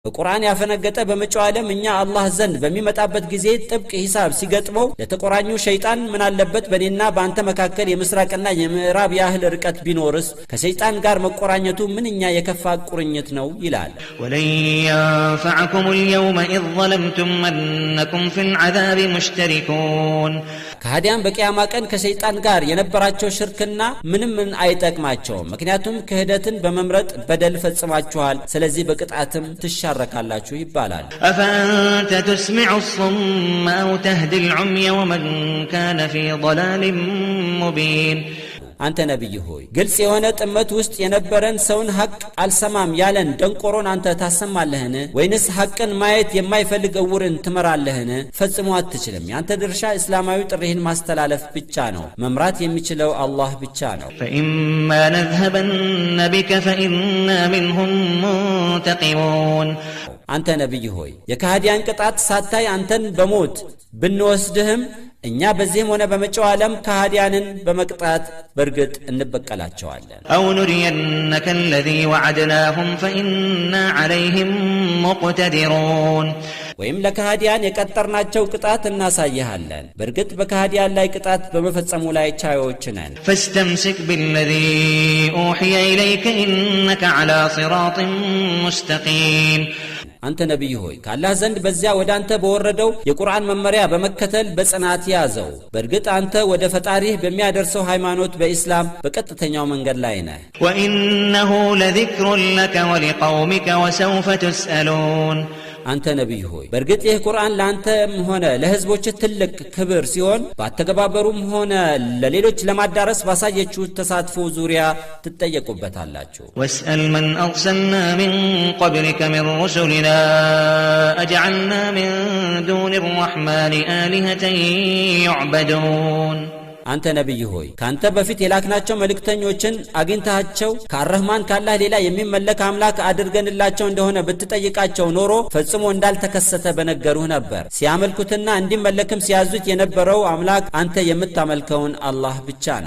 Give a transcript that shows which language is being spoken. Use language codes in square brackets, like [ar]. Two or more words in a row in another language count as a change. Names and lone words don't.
[am] በቁርአን ያፈነገጠ በመጪው ዓለም እኛ አላህ ዘንድ በሚመጣበት ጊዜ ጥብቅ ሂሳብ ሲገጥመው ለተቆራኙ ሸይጣን ምን አለበት በኔና በአንተ መካከል የምስራቅና የምዕራብ ያህል ርቀት ቢኖርስ ከሸይጣን ጋር መቆራኘቱ ምንኛ የከፋ ቁርኝት ነው ይላል። [ar] ወለን ينفعكم اليوم إذ ظلمتم أنكم في العذاب مشتركون [am] ከሃዲያን በቂያማ ቀን ከሸይጣን ጋር የነበራቸው ሽርክና ምንም አይጠቅማቸውም። ምክንያቱም ክህደትን በመምረጥ በደል ፈጽማችኋል፣ ስለዚህ በቅጣትም ትሻረካላችሁ ይባላል። [ar] أفأنت تسمع الصم أو تهدي العمي ومن كان في ضلال مبين [am] አንተ ነብይ ሆይ ግልጽ የሆነ ጥመት ውስጥ የነበረን ሰውን ሐቅ አልሰማም ያለን ደንቆሮን አንተ ታሰማለህን? ወይንስ ሐቅን ማየት የማይፈልግ እውርን ትመራለህን? ፈጽሞ አትችልም። ያንተ ድርሻ እስላማዊ ጥሪህን ማስተላለፍ ብቻ ነው። መምራት የሚችለው አላህ ብቻ ነው። [ar] فإما نذهبن بك فإنا منهم منتقمون [am] አንተ ነብይ ሆይ የከሃዲያን ቅጣት ሳታይ አንተን በሞት ብንወስድህም እኛ በዚህም ሆነ በመጪው ዓለም ከሃዲያንን በመቅጣት በርግጥ እንበቀላቸዋለን። [ar] أو نرينك الذي وعدناهم فإنا عليهم مقتدرون [am] ወይም ለከሃዲያን የቀጠርናቸው ቅጣት እናሳይሃለን። በርግጥ በከሃዲያን ላይ ቅጣት በመፈጸሙ ላይ ቻዮች ነን። [ar] فاستمسك بالذي أوحي إليك إنك على صراط مستقيم [am] አንተ ነብይ ሆይ ከአላህ ዘንድ በዚያ ወደ አንተ በወረደው የቁርአን መመሪያ በመከተል በጽናት ያዘው። በርግጥ አንተ ወደ ፈጣሪህ በሚያደርሰው ሃይማኖት በእስላም በቀጥተኛው መንገድ ላይ ነህ። [ar] وإنه لذكر لك ولقومك وسوف تسألون [am] አንተ ነብይ ሆይ በርግጥ ይህ ቁርአን ለአንተም ሆነ ለህዝቦች ትልቅ ክብር ሲሆን በአተገባበሩም ሆነ ለሌሎች ለማዳረስ ባሳየችው ተሳትፎ ዙሪያ ትጠየቁበታላችሁ። [ar] واسأل من أرسلنا من قبلك من رسلنا أجعلنا من دون الرحمن آلهة يعبدون [am] አንተ ነብይ ሆይ ካንተ በፊት የላክናቸው መልእክተኞችን አግኝታቸው ከአርህማን ካላህ ሌላ የሚመለክ አምላክ አድርገንላቸው እንደሆነ ብትጠይቃቸው ኖሮ ፈጽሞ እንዳልተከሰተ በነገሩህ ነበር። ሲያመልኩትና እንዲመለክም ሲያዙት የነበረው አምላክ አንተ የምታመልከውን አላህ ብቻ ነው።